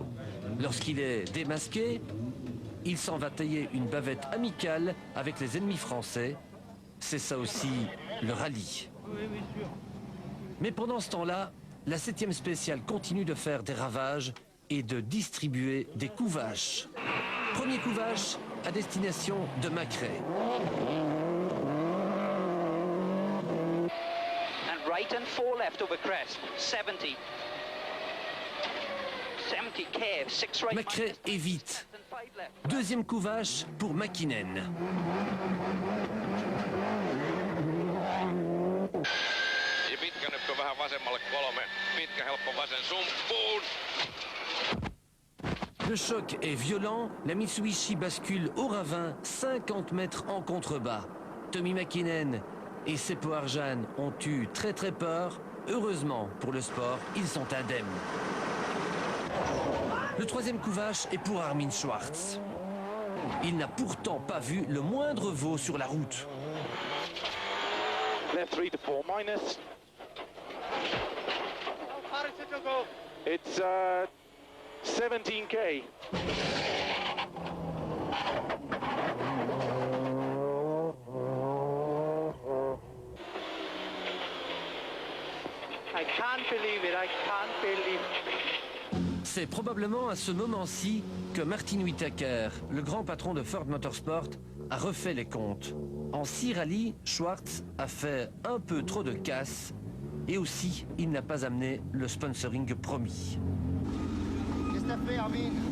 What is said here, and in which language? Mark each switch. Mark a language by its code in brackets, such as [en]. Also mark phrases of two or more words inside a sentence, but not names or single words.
[fr] Lorsqu'il est démasqué, il s'en va tailler une bavette amicale avec les ennemis français. C'est ça aussi le rallye. Mais pendant ce temps-là, la 7e spéciale continue de faire des ravages et de distribuer des coups vaches. Premier coup vache à destination de Macrae. [en] And right and 4 left over crest. 70. 70 Kev, 6 right. [fr] Macrae évite. Deuxième coup vache pour Mäkinen. [fi] Ja pitkä nyppy vähän vasemmalle 3. Pitkä helppo vasen sumppuun. [fr] Le choc est violent, la Mitsubishi bascule au ravin, 50 mètres en contrebas. Tommi Mäkinen et Seppo Arjan ont eu très peur. Heureusement pour le sport, ils sont indemnes. Le troisième coup vache est pour Armin Schwarz. Il n'a pourtant pas vu le moindre veau sur la route. [en] Left 3 to 4 minus. It's 17k. I can't believe it, I can't believe it. [fr] C'est probablement à ce moment-ci que Martin Whitaker, le grand patron de Ford Motorsport, a refait les comptes. En 6 rallyes, Schwarz a fait un peu trop de casse et aussi il n'a pas amené le sponsoring promis. Qu'est-ce que t'as fait, Armin?